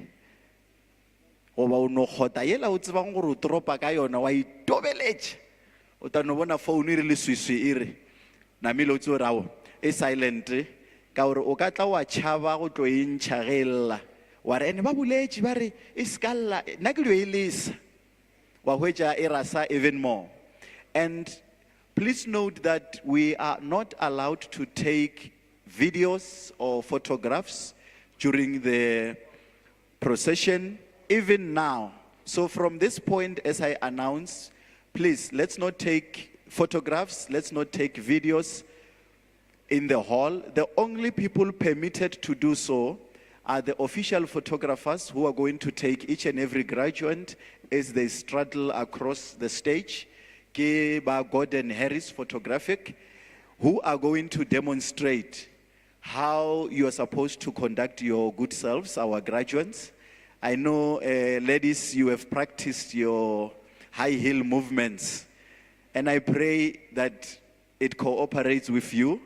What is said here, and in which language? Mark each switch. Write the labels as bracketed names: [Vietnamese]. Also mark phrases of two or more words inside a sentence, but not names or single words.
[Northern Sotho] Goba o no kgota yela o tsebang gore o tropa ka yona wa itobeletša. o ta no bona phone e re le swiswi e re na melo tso rawo e silent ka gore o ka tla wa tšhaba go tlo e ntšhagella wa re ene ba boletše ba re e skalla nna ke dio e lesa wa hwetša e rasa [English] even more. And please note that we are not allowed to take videos or photographs during the procession, even now. So from this point, as I announce, please, let's not take photographs, let's not take videos in the hall. The only people permitted to do so are the official photographers who are going to take each and every graduate as they straddle across the stage. [Northern Sotho] Ke ba [English] Gordon Harris Photographic, who are going to demonstrate how you are supposed to conduct your good selves, our graduates. I know, ladies, you have practiced your high heel movements, and I pray that it cooperates with you.